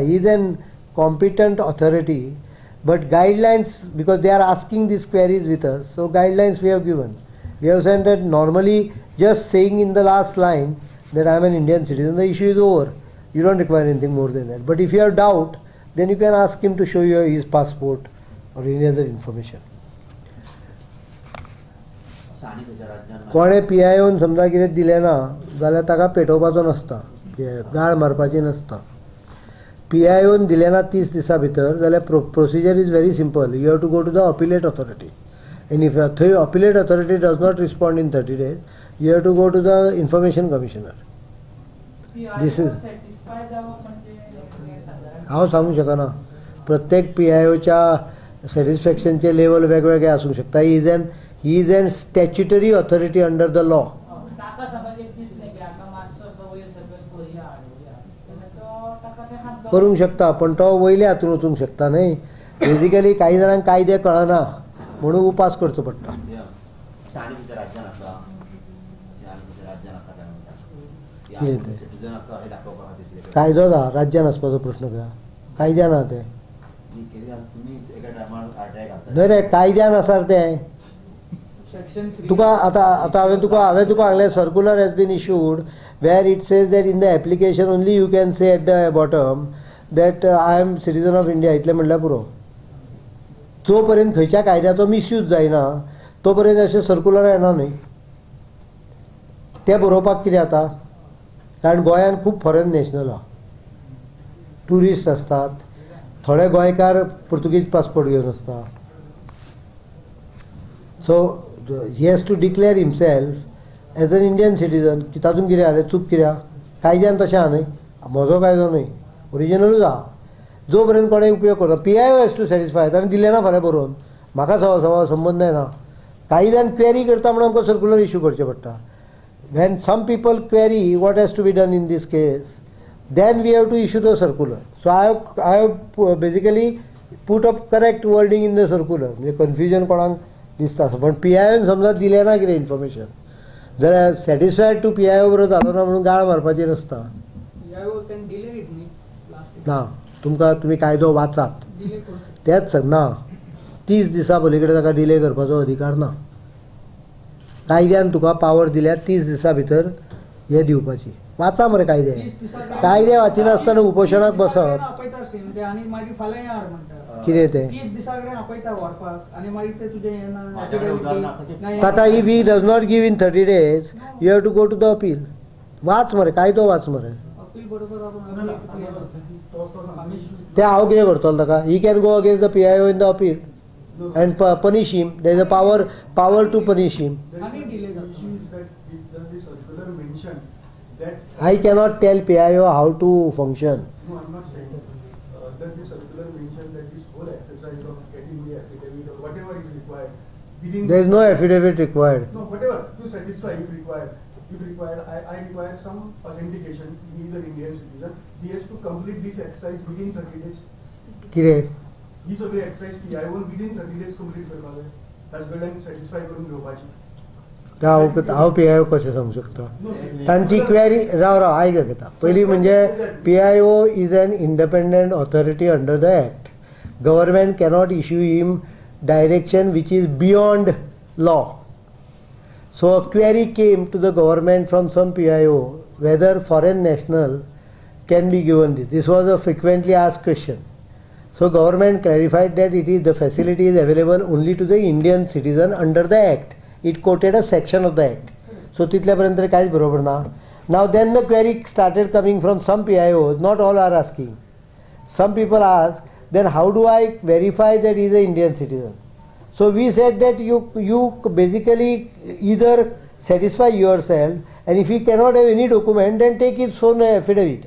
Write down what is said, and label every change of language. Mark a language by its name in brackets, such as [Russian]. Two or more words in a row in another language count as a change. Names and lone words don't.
[English] He is an competent authority, but guidelines, because they are asking these queries with us, so guidelines we have given. We have said that normally just saying in the last line that I am an Indian citizen, the issue is over. You don't require anything more than that. But if you have doubt, then you can ask him to show you his passport or any other information. [Konkani] कोणे PIOन समजा कितें दिलें ना जाल्यार ताका पेटोवपाचो नसता. गाळ मारपाची नसता. PIOन दिलें ना 30 दिसां भितर जाल्यार [English] procedure is very simple. you have to go to the appellate authority. and if थंय appellate authority does not respond in 30 days, you have to go to the information commissioner. this is [Konkani] हांव सांगूंक शकना. प्रत्येक PIOच्या सॅटिस्फॅक्शनचे लेवल वेगवेगळे आसूंक शकता. [English] He is an statutory authority under the law. [Konkani] करूंक शकता पण तो वयले हातून वचूंक शकता न्हय. बेजिकली काही जाणांक कायदे कळना म्हणून उपास करचो पडटा. कायदो आसा राज्यान आसपाचो प्रश्न काय. कायद्यान आसा ते न्हय रे. कायद्यान आसा ते तुका आतां हांवें तुका सांगलें [English] circular has been issued where it says that in the application only you can say at the bottom that I am citizen of India. [Konkani] इतलें म्हणल्यार पुरो. जो पर्यंत खंयच्या कायद्याचो मिसयूज जायना तो पर्यंत अशें सर्क्युलर येना न्हय. तें बरोवपाक कितें जाता कारण गोंयान खूब [English] foreign national [Konkani] आहा. ट्युरिस्ट असतात. थोडे गोंयकार पुर्तुगीज पासपोर्ट घेवन आसता. [English] सो he has to declare himself as an Indian citizen. [Konkani] की तातूंत कितें जालें चूक कित्याक कायद्यान तशें आहा न्हय. म्हजो कायदो न्हय, ओरिजिनलूच आहा. जो पर्यंत कोणें उपयोग करता [English] PIO has to satisfy. [Konkani] ताणें दिलें ना फाल्यां बरोवन, म्हाका संबंद ना. काही जाण क्वेरी करता म्हणून आमकां [English] circular issue [Konkani] करचें पडटा. [English] when some people query what has to be done in this case, then we have to issue the circular. So I have basically put up correct wording in the circular. [Konkani] म्हणजे कन्फ्युजन कोणाक दिसता पण PIO समजा दिलें ना कितें इन्फॉर्मेशन जाल्यार [English] satisfied to PIO [Konkani] बरोबर जालो ना म्हणून गाळ मारपाची नासता. ना तुमी कायदो वाचात तेच ना. 30 दिसां पलीकडे ताका डिले करपाचो अधिकार ना. कायद्यान तुका पावर दिल्या 30 दिसां भितर हे दिवपाची. वाचा मरे कायदे वाचिनासतना उपोशणाक बसप कितें तें ताका [English] if he does not give in [Konkani] 30 days [English] you have to go to the appeal. [Konkani] वाच मरे कायदो वाच मरे. ते हांव कितें करतलो ताका. [English] he can go against the PIO in the appeal and punish him. There is a power to punish him. I cannot tell PIO how to function. No, I'm not saying that the circular mentioned that this whole exercise of getting the affidavit or whatever is required. There is no affidavit required. No, whatever to satisfy if required. I require some authentication. He is an Indian citizen. He has to complete this exercise within 30 days. [Konkani] कितें ही सगळी एक्सरसाइज PIO विदिन 30 days कंप्लीट करपाक जाय. ताजे कडल्यान सॅटिस्फाय करून घेवपाची. हांव PIO कशें सांगूंक शकता. तांची क्वेरी राव आयक घेता. पयलीं म्हणजे [English] PIO is an independent authority under the act. government cannot issue him direction which is beyond law. so a query came to the government from some PIO whether foreign national can be given this. this was a frequently asked question. So government clarified that the facility is available only to the Indian citizen under the act. It quoted a section of the act. [Konkani] So तितल्यापर्यंत कांयच बरोबर ना. [English] Now then the query started coming from some PIOs. Not all are asking. Some people ask, then how do I verify that he is an Indian citizen? So we said that you basically either satisfy yourself, and if you cannot have any document, then take his own affidavit.